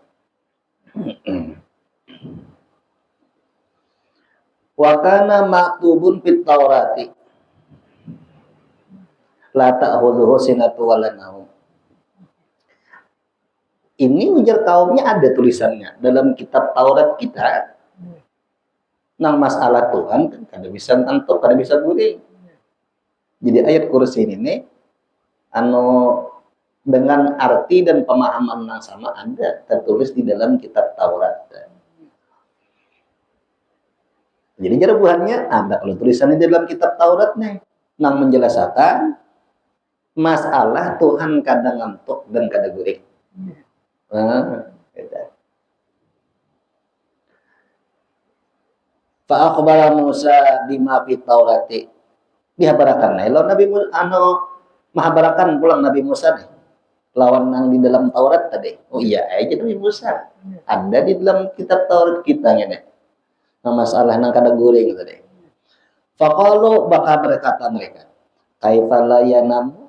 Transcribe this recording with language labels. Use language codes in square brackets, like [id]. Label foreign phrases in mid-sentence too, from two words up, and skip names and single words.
[ar] وكان مكتوب في التوراة لا تأخذه سنة ولا نوم. [bjn] Ini ujar kaumnya ada tulisannya dalam kitab Taurat kita. Nang masalah Tuhan kan kada bisa ngantuk, kada bisa guring. [id] Jadi ayat kursi ini dengan arti dan pemahaman yang sama ada tertulis di dalam kitab Taurat. [bjn] Jadi jawabannya ada kalau tulisannya di dalam kitab Taurat nih, nang menjelaskan masalah Tuhan kadang ngantuk dan kadang guring. [ar] فأخبر موسى بما في التوراة. [bjn] Dihabarakan lalu Nabi mahabarakan pulang Nabi Musa nih lawan yang di dalam Taurat tadi. Oh iya aja Nabi Musa ada di dalam kitab Taurat kita nih. Nah masalah nang kada guring tadi. Faqalu baka berkata mereka, [ar] كيف لا ينام?